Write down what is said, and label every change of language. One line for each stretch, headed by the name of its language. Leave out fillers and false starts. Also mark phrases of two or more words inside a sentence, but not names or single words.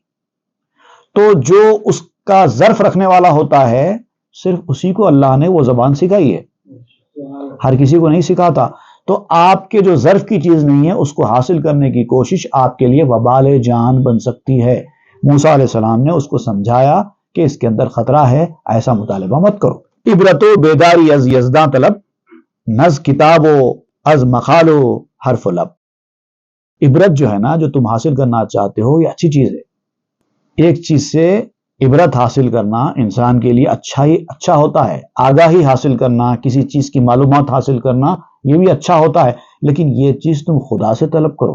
Urdu: تو جو اس کا ظرف رکھنے والا ہوتا ہے، صرف اسی کو اللہ نے وہ زبان سکھائی ہے، ہر کسی کو نہیں سکھاتا۔ تو آپ کے جو ظرف کی چیز نہیں ہے اس کو حاصل کرنے کی کوشش آپ کے لیے وبال جان بن سکتی ہے۔ موسیٰ علیہ السلام نے اس کو سمجھایا کہ اس کے اندر خطرہ ہے، ایسا مطالبہ مت کرو۔
Persian: عبرت و بیداری از یزداں طلب، نز کتاب و از مخالو حرف و لب۔
Urdu: عبرت جو ہے نا، جو تم حاصل کرنا چاہتے ہو، یہ اچھی چیز ہے۔ ایک چیز سے عبرت حاصل کرنا انسان کے لیے اچھا ہوتا ہے۔ آگاہی حاصل کرنا، کسی چیز کی معلومات حاصل کرنا، یہ بھی اچھا ہوتا ہے، لیکن یہ چیز تم خدا سے طلب کرو۔